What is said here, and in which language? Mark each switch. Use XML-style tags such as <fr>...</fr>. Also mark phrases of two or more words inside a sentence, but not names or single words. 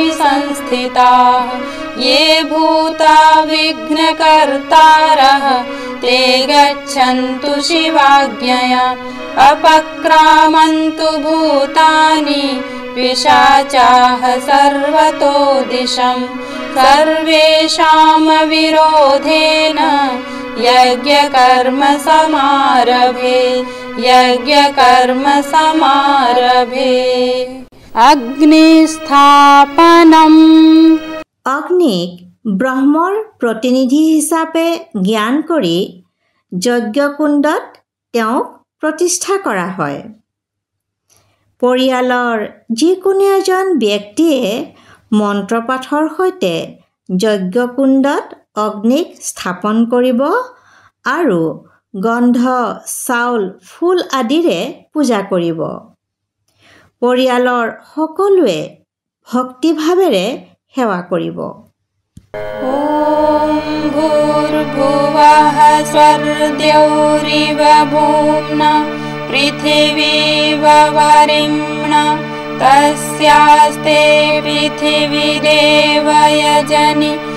<sa>संस्थिताः ये भूता विघ्नकर्तारः ते गच्छन्तु शिवाज्ञया अपक्रामन्तु भूतानि पिशाचाः सर्वतो दिशं सर्वेषां विरोधेन यज्ञकर्म समारभे यज्ञकर्म समारभे। अग्निस्थापनम्।</sa> <as>অগ্নিক ব্ৰহ্মৰ প্ৰতিনিধি হিচাপে জ্ঞান কৰি যজ্ঞকুণ্ডত তেওঁক প্ৰতিষ্ঠা কৰা হয়। পৰিয়ালৰ যিকোনো এজন ব্যক্তিয়ে মন্ত্ৰপাঠৰ সৈতে যজ্ঞকুণ্ডত অগ্নিক স্থাপন কৰিব আৰু গন্ধ চাউল ফুল আদিৰে পূজা কৰিব। পৰিয়ালৰ সকলোৱে ভক্তিভাৱেৰে সেৱা কৰিব।</as> <sa>ॐ भूर्भुवः स्वर्द्यौरिव भूम्ना पृथिवीव वरिम्णा तस्यास्ते पृथिवीदेव यजनि</sa>